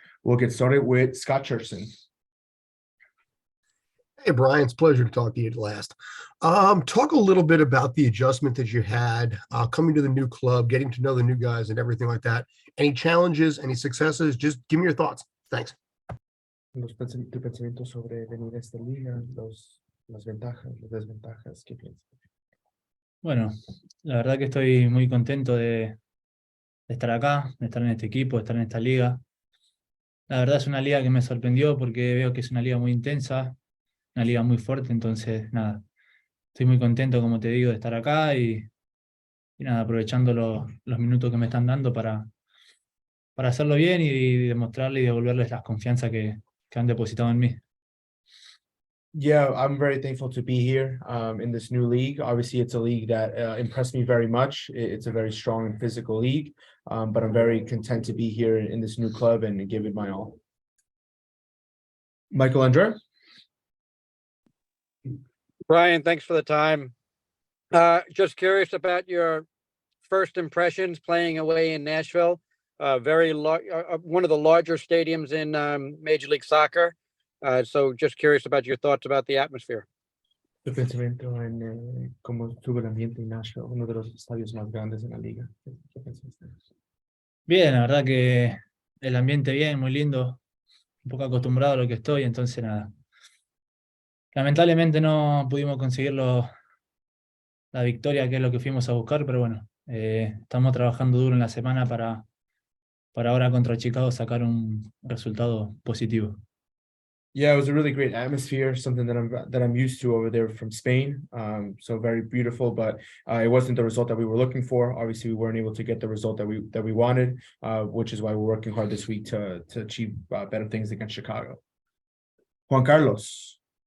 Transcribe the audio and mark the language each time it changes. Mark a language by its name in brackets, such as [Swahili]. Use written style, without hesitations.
[English] We'll get started with Scott Churchson. Hey, Brian, it's a pleasure to talk to you at last. Talk a little bit about the adjustment that you had coming to the new club, getting to know the new guys and everything like that. Any challenges, any successes? Just give me your thoughts. Thanks. [Spanish] Tu pensamiento sobre venir a esta liga, las ventajas, las desventajas, ¿qué piensas? Bueno, la verdad que estoy muy contento de estar acá, de estar en este equipo, de estar en esta liga. La verdad es una liga que me sorprendió porque veo que es una liga muy intensa, una liga muy fuerte, entonces nada, estoy muy contento, como te digo, de estar acá y nada, aprovechando los minutos que me están dando para hacerlo bien y demostrarle y devolverles la confianza que han depositado en mí. [English] Yeah, I'm very thankful to be here in this new league. Obviously, it's a league that impressed me very much. It's a very strong and physical league, but I'm very content to be here in this new club and give it my all. Michael Andre? Braian, thanks for the time. Just curious about your first impressions playing away in Nashville, one of the larger stadiums in Major League Soccer. So just curious about your thoughts about the atmosphere. [Spanish] Tu pensamiento en cómo estuvo el ambiente en Nashville, uno de los estadios más grandes en la liga. ¿Qué pensaste? Bien, la verdad que el ambiente bien, muy lindo, un poco acostumbrado a lo que estoy, entonces nada. Lamentablemente no pudimos conseguir la victoria, que es lo que fuimos a buscar, pero bueno, estamos trabajando duro en la semana para ahora contra Chicago sacar un resultado positivo. [English] Yeah, it was a really great atmosphere, something that I'm used to over there from Spain. So very beautiful, but it wasn't the result that we were looking for. Obviously, we weren't able to get the result that we wanted, which is why we're working hard this week to achieve better things against Chicago. Juan Carlos.